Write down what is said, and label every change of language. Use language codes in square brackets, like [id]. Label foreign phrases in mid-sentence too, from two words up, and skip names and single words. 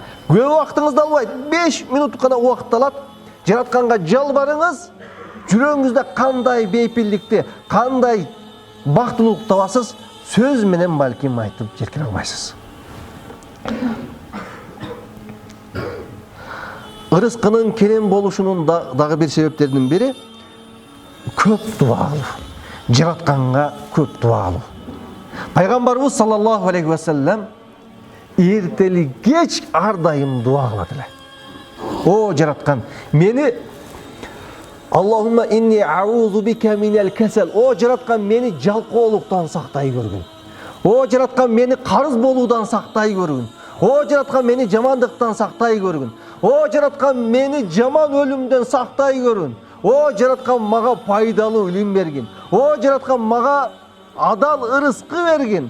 [ky] Көп убактыңызды албайт, 5 минут гана убакыт алат. Жаратканга жалбарыңыз, жүрөгүңүздө кандай бейпилдикти, кандай бактылуулук табасыз, сөз менен балким айтып жеткире албайсыз. Ырыскынын кенен болушунун дагы бир себептеринин бири көп дуа кылуу. Жаратканга көп дуа кылуу. Пайгамбарыбыз [ar] صلى الله عليه وسلم [ky] эртели кеч ар дайым дуа кылат эле. О жараткан, мени [ar] اللهم إني أعوذ بك من الكسل. [ky] О жараткан, мени жалкоолуктан сактай көргүн. О жараткан, мени карыз болуудан сактай көргүн. О жараткан, мени жамандыктан сактай көргүн. О жараткан, мени жаман өлүмдөн сактай көргүн. О жараткан, мага пайдалуу илим бергин. О жараткан, мага адал ырыскы бергин.